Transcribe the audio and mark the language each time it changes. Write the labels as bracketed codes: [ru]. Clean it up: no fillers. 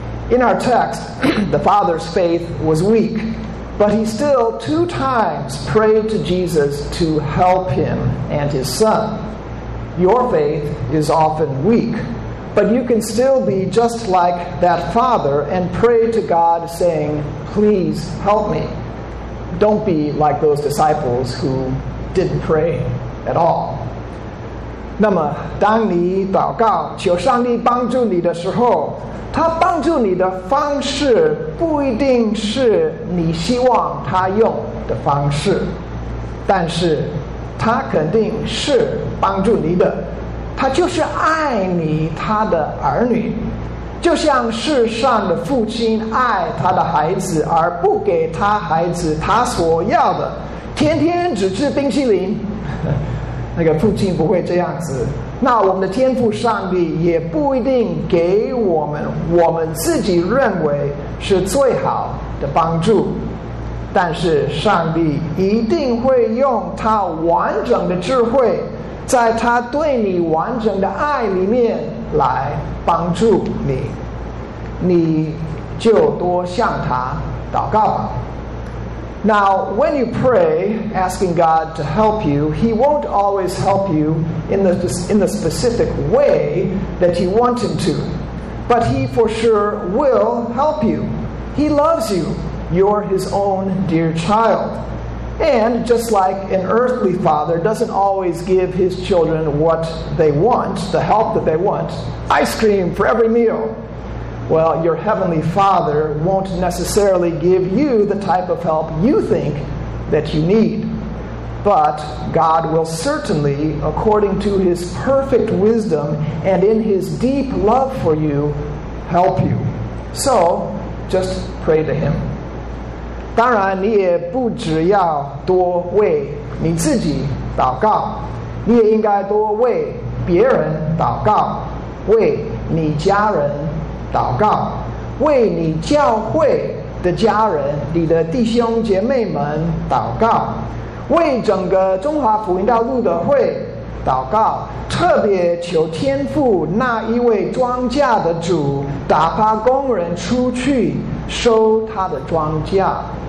[en] In our text, the father's faith was weak, but he still two times prayed to Jesus to help him and his son. Your faith is often weak, but you can still be just like that father and pray to God saying, please help me. Don't be like those disciples who didn't pray at all. [zh] 那么当你祷告求上帝帮助你的时候，他帮助你的方式不一定是你希望他用的方式，但是他肯定是帮助你的，他就是爱你他的儿女，就像世上的父亲爱他的孩子而不给他孩子他所要的，天天只吃冰淇淋，那个父亲不会这样子。那我们的天父上帝也不一定给我们我们自己认为是最好的帮助，但是上帝一定会用他完整的智慧，在他对你完整的爱里面来帮助你。你就多向他祷告吧。 [en] Now, when you pray, asking God to help you, He won't always help you in the specific way that you want Him to. But He for sure will help you. He loves you. You're His own dear child. And just like an earthly father doesn't always give his children what they want, the help that they want, ice cream for every meal. Well, your heavenly father won't necessarily give you the type of help you think that you need. But God will certainly, according to his perfect wisdom and in his deep love for you, help you. So, just pray to him. [zh] 当然你也不只要多为你自己祷告，你也应该多为别人祷告，为你家人祷告，为你教会的家人，你的弟兄姐妹们祷告，为整个中华福音道路的会祷告，特别求天父那一位庄稼的主打发工人出去收他的庄稼。